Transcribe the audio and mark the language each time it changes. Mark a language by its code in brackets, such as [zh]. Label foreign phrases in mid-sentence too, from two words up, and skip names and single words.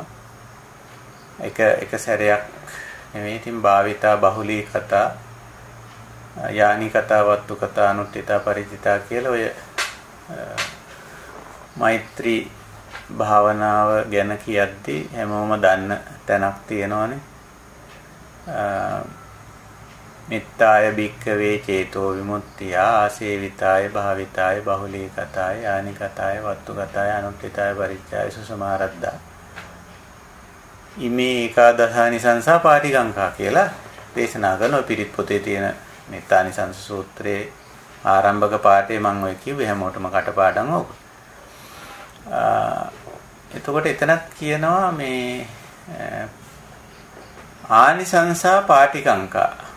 [si] එක සැරයක් නෙමෙයි. ඉතින් [pi] භාවිතා බහුලී කතා යානි කතා වත්තු කතා අනුත්ථිතා පරිචිතා [si] කියලා ඔය මෛත්‍රී භාවනාව ගැන කියද්දී හැමෝම දන්න තැනක් තියෙනවානේ. [pi] මිත්තාය භික්ඛවේ චේතෝ විමුක්තිය ආසේවිතාය භාවිතාය බහුලී කතාය යානි කතාය වත්තු කතාය අනුත්ථිතාය පරිච්ඡාය සුසමාරද්දා ඉමේ ඒකාදසානිසංසා පාටිගංකා [si] කියලා දේශනා කරන පිරිත් පොතේ තියෙන මෙත්තානිසංස සූත්‍රයේ ආරම්භක පාඩේ මම ඔය කිව්වේ හැමෝටම කටපාඩම් ඕක. එතකොට එතනක් කියනවා මේ [pi] ආනිසංසා පාටිකංකා.